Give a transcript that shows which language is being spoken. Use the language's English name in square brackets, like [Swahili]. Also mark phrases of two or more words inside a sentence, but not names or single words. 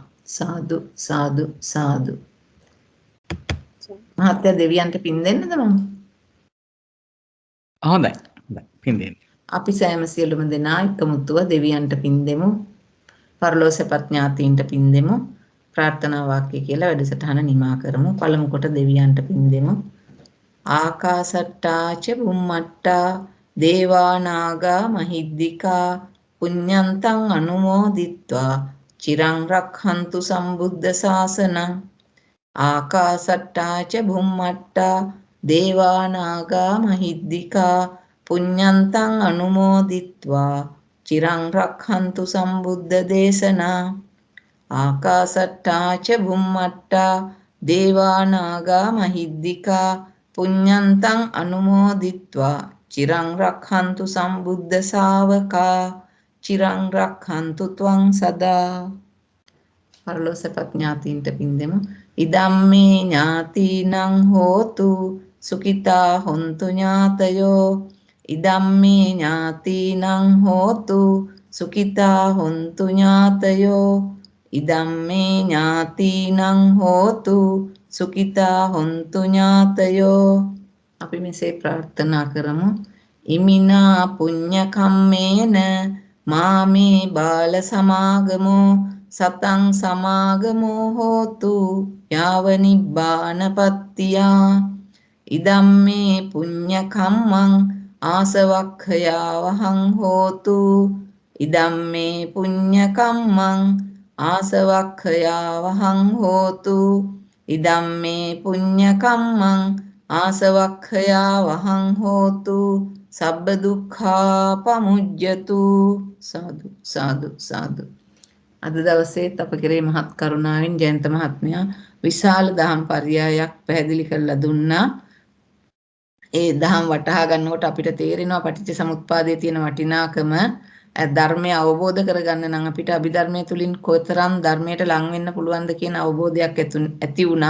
[Pali] සාදු සාදු සාදු. [Sinhala] මහත්ය දෙවියන්ට පින් දෙන්නද මම? හොඳයි. හොඳයි. පින් දෙන්න. අපි සෑම සියලුම දෙනා එකමුතුව දෙවියන්ට පින් දෙමු. පරලෝසපත් ඥාතීන්ට පින් දෙමු. ප්‍රාර්ථනා වාක්‍ය කියලා වැඩසටහන නිමා කරමු. පළමු කොට දෙවියන්ට පින් දෙමු. [Pali] ආකාසට්ටා ච බුම්මට්ටා දේවා නාග මහිද්దికා පුඤ්ඤන්තං අනුමෝදිත්වා චිරං රක්ඛන්තු සම්බුද්ධ ශාසනං. ආකාසට්ටා ච බුම්මට්ටා දේවා නාග මහිද්దికා පුඤ්ඤන්තං අනුමෝදිත්වා චිරං රක්ඛන්තු සම්බුද්ධ දේශනා. ආකාසට්ටා ච බුම්මට්ටා දේවා නාග මහිද්దికා පුඤ්ඤන්තං අනුමෝදිත්වා චිරං රක්ඛන්තු සම්බුද්ධ ශාවකා චිරං රක්ඛන්තු ත්වං සදා. [Sinhala] පරලෝසපත් ඥාතීන්ට පින් දෙමු. [Pali] ඉදම්මේ ඥාතීනං හෝතු සුඛිතා හොන්තු ඥාතයෝ. ඉදම්මේ ඥාතීනං හෝතු සුඛිතා හොන්තු ඥාතයෝ. ඉදම්මේ ඥාතීනං හෝතු සුඛිතා හොන්තු ඥාතයෝ. [Sinhala] අපි මෙසේ ප්‍රාර්ථනා කරමු. [Pali] ඉමිනා පුඤ්ඤ කම්මේන මාමේ බාල සමාගමෝ සතං සමාගමෝ හෝතු යාව නිබ්බානපත්තියා. ඉදම්මේ පුඤ්ඤ කම්මං ආසවක්ඛයා වහං හෝතු. ඉදම්මේ පුඤ්ඤ කම්මං ආසවක්ඛයා වහං හෝතු. ඉදම්මේ පුඤ්ඤ කම්මං ආසවක්ඛයා වහං හෝතු. සබ්බ දුක්ඛා පමුජ්ජතු. සාදු සාදු සාදු. [Sinhala] අද දවසේත් අප කෙරේ මහත් කරුණාවෙන් ජයන්ත මහත්මයා විශාල දහම් පරයයක් පැහැදිලි කරලා දුන්නා. ඒ දහම් වටහා ගන්නකොට අපිට තේරෙනවා පටිච්ච සමුප්පාදයේ තියෙන වටිනාකම. ධර්මය අවබෝධ කරගන්න නම් අපිට අභිධර්මයේ තුලින් කොතරම් ධර්මයට ලං වෙන්න පුළුවන්ද කියන අවබෝධයක් ඇති වුණා.